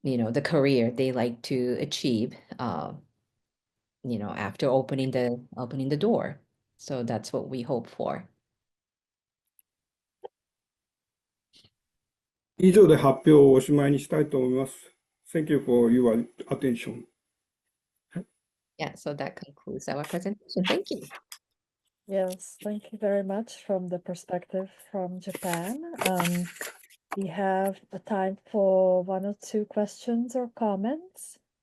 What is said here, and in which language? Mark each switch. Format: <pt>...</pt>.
<en>The career they like to achieve. After opening the door. So that's what we hope for.</en> <ja>以上で発表をおしまいにしたいと思います。</ja> <en>Thank you for your attention. Yeah, so that concludes our presentation. Thank you. Yes, thank you very much from the perspective from Japan. We have a time for one or two questions or comments.</en>